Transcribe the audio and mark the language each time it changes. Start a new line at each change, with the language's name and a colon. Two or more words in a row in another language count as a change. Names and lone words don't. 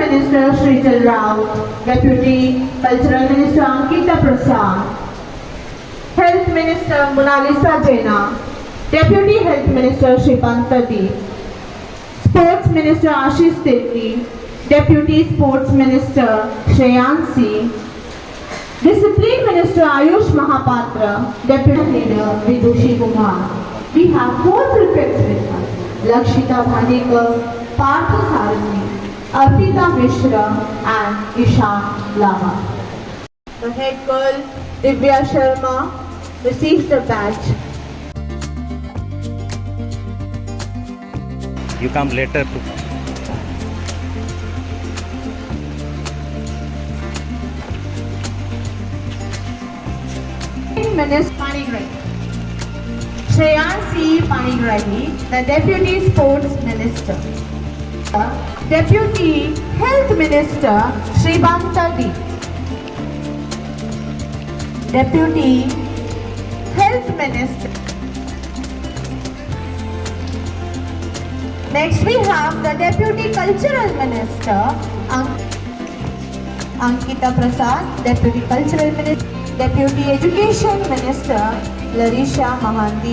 English: Minister Srijal Rao, Deputy Cultural Minister Ankita Prasad, Health Minister Monalisa Jaina, Deputy Health Minister Shripanta Deep, Sports Minister Ashish Tirti, Deputy Sports Minister Shreyansi, Discipline Minister Ayush Mahapatra, Deputy Leader Vidushi Kumar. We have four prefects with us: Lakshita Bhanekar, Partha Sarani, Arpita Mishra, and Ishan Lama. The head girl Divya Sharma receives the badge. You come later to Minister Panigrahi. Shreyansi Panigrahi, the Deputy Sports Minister. Deputy Health Minister Shribanta D. Deputy Health Minister. Next we have the Deputy Cultural Minister, Ankita Prasad, Deputy Cultural Minister. Deputy Education Minister, Larisha Mahanti.